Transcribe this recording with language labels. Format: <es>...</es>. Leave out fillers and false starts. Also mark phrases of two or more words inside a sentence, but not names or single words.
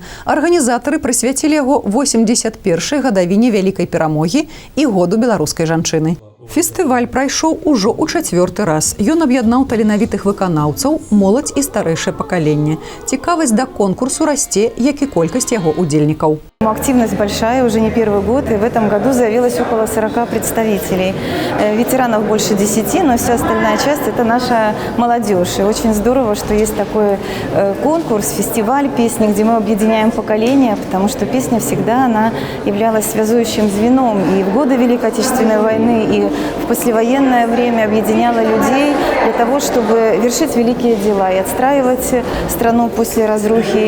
<be>Арганізатары прысвяцілі яго 81-й гадавіне вялікай перамогі і году беларускай жанчыны. Фестываль прайшоў ужо ў 4-й раз. Ён аб'яднаў таленавітых выканаўцаў, моладзь і старэйшае пакаленне. Цікавасць да конкурсу расце, як і колькасць яго удзельнікаў.</be> <ru>поэтому активность большая, уже не первый год, и в этом году заявилось около 40 представителей. Ветеранов больше 10, но вся остальная часть – это наша молодежь. И очень здорово, что есть такой конкурс, фестиваль песни, где мы объединяем поколения, потому что песня всегда она являлась связующим звеном и в годы Великой Отечественной войны, и в послевоенное время объединяла людей для того, чтобы вершить великие дела и отстраивать страну после разрухи.</ru>